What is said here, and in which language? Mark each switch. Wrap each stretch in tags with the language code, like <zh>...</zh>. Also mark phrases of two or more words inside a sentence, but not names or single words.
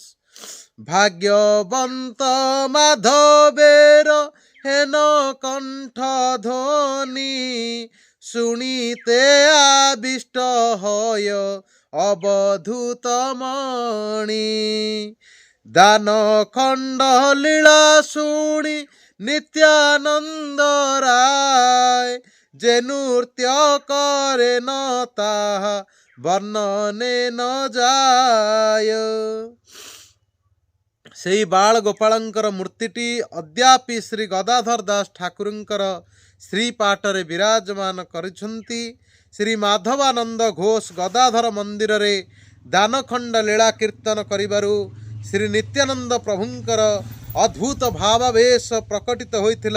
<bn>ভাগ্যবন্ত মাধবের হেন কণ্ঠ ধ্বনি শুনিতে আবিষ্ট হয় অবধূত মণি। দান খণ্ড লীলা শুনি নিত্যানন্দ রায় যে নৃত্য করে ন তাহা বর্ণনে ন যায়।</bn> <or>ସେହି ବାଳ ଗୋପାଳଙ୍କର ମୂର୍ତ୍ତିଟି ଅଦ୍ୟାପି ଶ୍ରୀ ଗଦାଧର ଦାସ ଠାକୁରଙ୍କର ଶ୍ରୀପାଠରେ ବିରାଜମାନ କରିଛନ୍ତି। ଶ୍ରୀ ମାଧବାନନ୍ଦ ଘୋଷ ଗଦାଧର ମନ୍ଦିରରେ ଦାନଖଣ୍ଡ ଲୀଳା କୀର୍ତ୍ତନ କରିବାରୁ ଶ୍ରୀ ନିତ୍ୟାନନ୍ଦ ପ୍ରଭୁଙ୍କର ଅଦ୍ଭୁତ ଭାବାବେଶ ପ୍ରକଟିତ ହୋଇଥିଲା।</or>